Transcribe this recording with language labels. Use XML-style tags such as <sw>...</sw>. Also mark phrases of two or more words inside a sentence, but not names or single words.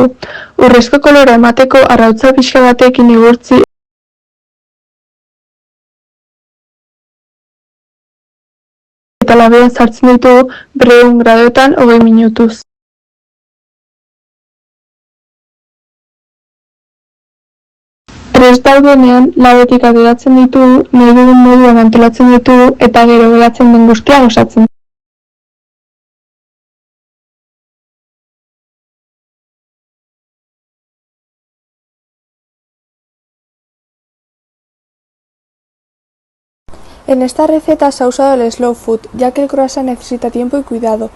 <eu>Urrezko kolora emateko arrautza pixka batekin igurtzi eta labean sartzen ditugu 200 gradoetan 20 minutuz. Prest daudenean, labetik ateratzen ditugu, nahi dugun moduan antolatzen ditugu eta gero geratzen den guztia osatzen.</eu> <es>En esta receta se ha usado el</es> <en>slow food,</en> <es>ya que el croissant necesita tiempo y cuidado.</es>